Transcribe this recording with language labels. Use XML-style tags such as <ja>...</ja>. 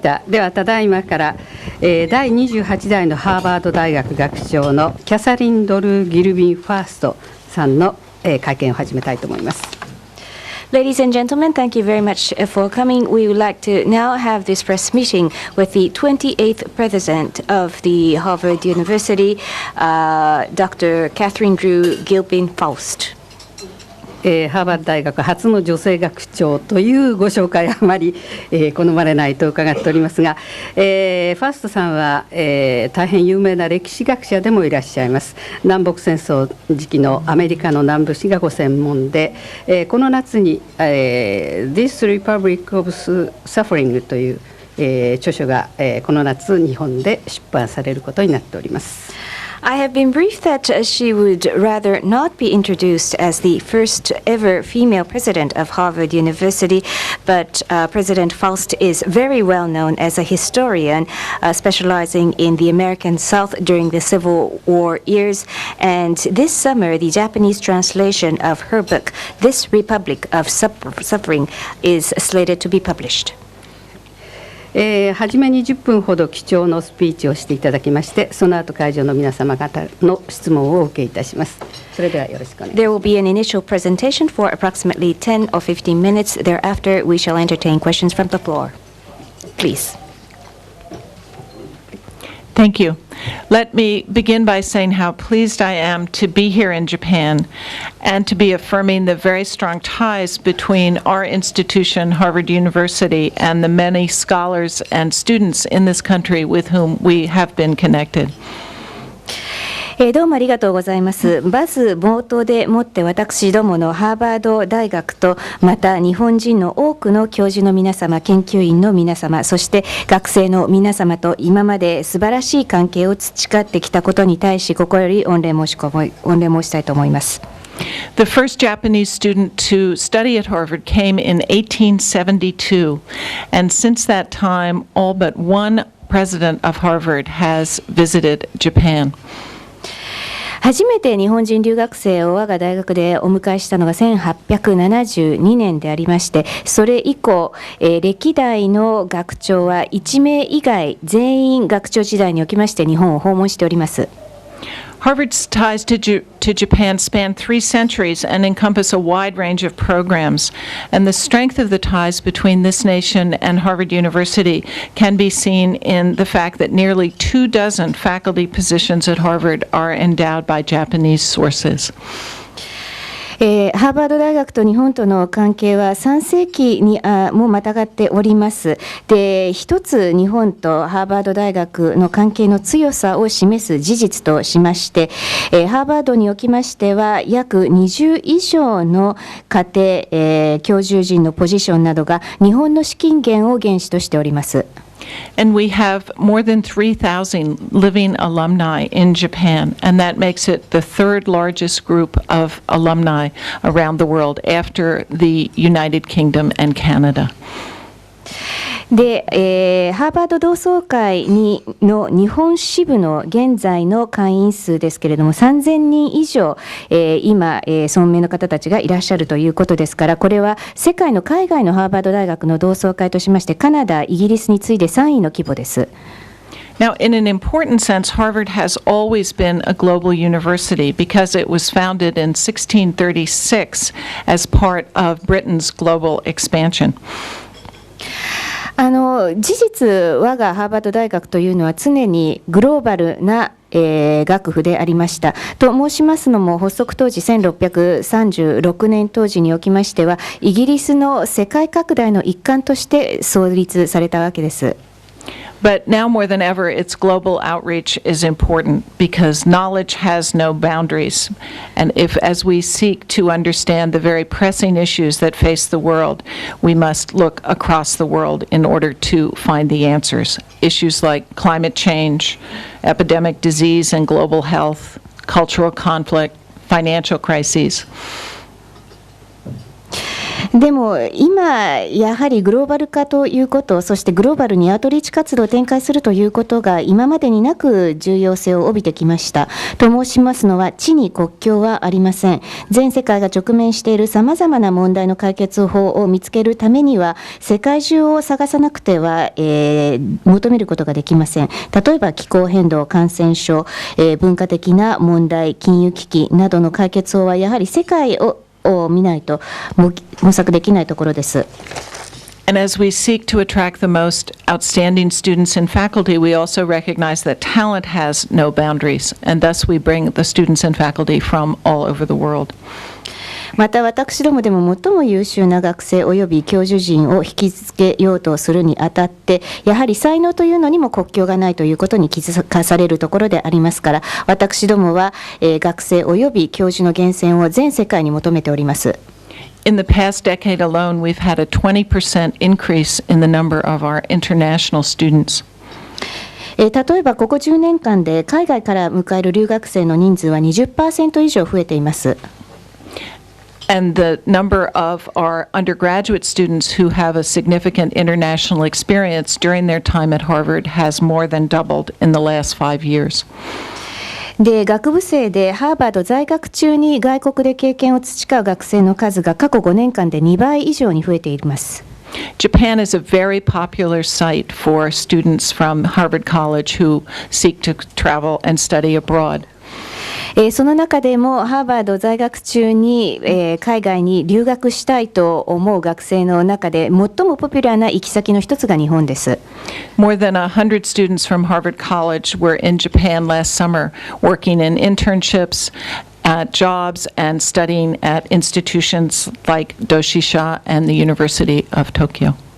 <ja>ではただいまから、第28代のハーバード大学学長のキャサリン・ドル・ギルビン・ファーストさんの、会見を始めたいと思います。</ja> <en>Ladies and gentlemen, thank you very much for coming. We would like to now have this press meeting with the 28th president of the Harvard University, Dr. Catherine Drew Gilpin-Faust.</en> <ja>ハーバード大学初の女性学長というご紹介あまり、好まれないと伺っておりますが、ファーストさんは、大変有名な歴史学者でもいらっしゃいます。南北戦争時期のアメリカの南部史がご専門で、この夏に、This Republic of Suffering という、著書が、この夏日本で出版されることになっております。</ja> <en>I have been briefed that she would rather not be introduced as the first ever female president of Harvard University, but President Faust is very well known as a historian specializing in the American South during the Civil War years. And this summer, the Japanese translation of her book, This Republic of Suffering, is slated to be published.</en> <ja>初めに10分ほど貴重なスピーチをしていただきまして、その後会場の皆様方の質問をお受けいたします。それではよろしくお願いします。</ja> <en>There will be an initial presentation for approximately 10 or 15 minutes. Thereafter, we shall entertain questions from the floor. Please. Thank you. Let me begin by saying how pleased I am to be here in Japan and to be affirming the very strong ties between our institution, Harvard University, and the many scholars and students in this country with whom we have been connected.</en> <ja>どうもありがとうございます。まず冒頭でもって私どものハーバード大学とまた日本人の多くの教授の皆様、研究員の皆様、そして学生の皆様と今まで素晴らしい関係を培ってきたことに対し心より御礼申したいと思います。</ja> <en>The first Japanese student to study at Harvard came in 1872, and since that time, all but one president of Harvard has visited Japan.</en> <ja>初めて日本人留学生を我が大学でお迎えしたのが1872年でありまして、それ以降、歴代の学長は1名以外全員学長時代におきまして日本を訪問しております。</ja> <en>Harvard's ties to Japan span 3 centuries and encompass a wide range of programs, and the strength of the ties between this nation and Harvard University can be seen in the fact that nearly 24 faculty positions at Harvard are endowed by Japanese sources.</en> <ja>ハーバード大学と日本との関係は3世紀にもまたがっております。で、一つ日本とハーバード大学の関係の強さを示す事実としまして、ハーバードにおきましては約20以上の家庭、教授陣のポジションなどが日本の資金源を原資としております。</ja> <en>And we have more than 3,000 living alumni in Japan, and that makes it the third largest group of alumni around the world after the United Kingdom and Canada.</en> <ja>で、ハーバード同窓会の日本支部の現在の会員数ですけれども3000人以上、今、存命の方たちがいらっしゃるということですから、これは世界の海外のハーバード大学の同窓会としましてカナダ、イギリスに次いで3位の規模です。</ja> <en>Now, in an important sense, Harvard has always been a global university because it was founded in 1636 as part of Britain's global expansion.</en> <ja>事実、我がハーバード大学というのは常にグローバルな学府でありました。と申しますのも、発足当時1636年当時におきましては、イギリスの世界拡大の一環として創立されたわけです。</ja> <en>But now more than ever, its global outreach is important because knowledge has no boundaries. And as we seek to understand the very pressing issues that face the world, we must look across the world in order to find the answers. Issues like climate change, epidemic disease and global health, cultural conflict, financial crises.</en> <ja>でも今やはりグローバル化ということ、そしてグローバルにアウトリーチ活動を展開するということが今までになく重要性を帯びてきました。と申しますのは、地に国境はありません。全世界が直面しているさまざまな問題の解決法を見つけるためには、世界中を探さなくては、求めることができません。例えば気候変動、感染症、文化的な問題、金融危機などの解決法はやはり世界を見ないと模索できないところです。</ja> <en>And as we seek to attract the most outstanding students and faculty, we also recognize that talent has no boundaries, and thus we bring the students and faculty from all over the world.</en> <ja>また私どもでも最も優秀な学生および教授陣を引き付けようとするにあたって、やはり才能というのにも国境がないということに気づかされるところでありますから、私どもは、学生および教授の源泉を全世界に求めております。</ja> <en>In the past decade alone, we've had a 20% increase in the number of our international students.</en> <ja>例えばここ10年間で海外から迎える留学生の人数は 20% 以上増えています。</ja> <en>And the number of our undergraduate students who have a significant international experience during their time at Harvard has more than doubled in the last 5 years.</en> <ja>で、学部生でハーバード在学中に外国で経験を培う学生の数が過去5年間で2倍以上に増えています。</ja> <en>Japan is a very popular site for students from Harvard College who seek to travel and study abroad.</en> <ja>その中でもハーバード在学中に、海外に留学したいと思う学生の中で最もポピュラーな行き先の一つが日本です。</ja> <en>More than 100 students from Harvard College were in Japan last summer working in internships, at jobs, and studying at institutions like Doshisha and the University of Tokyo.</en>